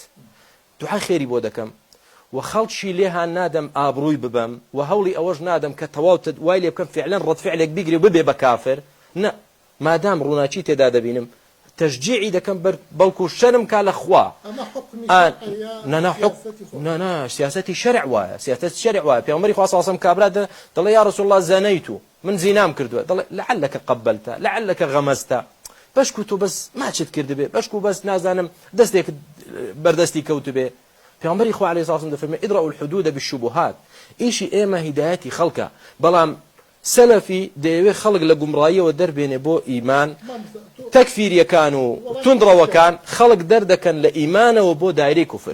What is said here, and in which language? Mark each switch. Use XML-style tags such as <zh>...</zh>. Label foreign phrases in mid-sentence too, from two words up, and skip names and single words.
<ckb>دوعای خێری بۆ دەکەم و خەڵکی لێهان نادەم ئابڕووی ببەم و هەوڵی ئەوەش نادەم کە تەواو وای لێ بکەم فعلەن ڕەتفعلێک بیگری و ببێ بە کافر. نە، مادام ڕووناچی تێدا دەبینم تشجيعي دەکەم بەڵکو شەرم کا لە خوا. نا سیاسەتی شەرع وایە، سیاسەتی شەرع وایە. پێغەمبەری خوا</ckb> <ar>صلی الله علیه و سلم</ar> <ckb>کابرا دەڵێ</ckb> <ar>یا رسول الله زەنەیت،</ar> <ckb>من زینام کردووە، دەڵێ</ckb> <ar>لعلك قبلت لعلك غمزت،</ar> <ckb>بەشکو تۆ بەس ماچت کرد بێ، بەشکو بەس نازانم دەستێک بەردەستی کەوت بێ. پێغەمبەری خوا</ckb> <ar>عەلەیهی الصلاة والسلام</ar> <ckb>دەفەرمێ</ckb> <ar>ادرأوا الحدود بالشبهات.</ar> <ckb>ئیشی ئێمە هیدایەتی خەڵکە، بەڵام سەلەفی دەیەوێت خەڵک لە گومڕاییەوە دەربێنێ بۆ ئیمان، تەکفیریەکان و توندڕەوەکان خەڵک دەردەکەن لە ئیمانەوە بۆ دایرەی کوفر.</ckb>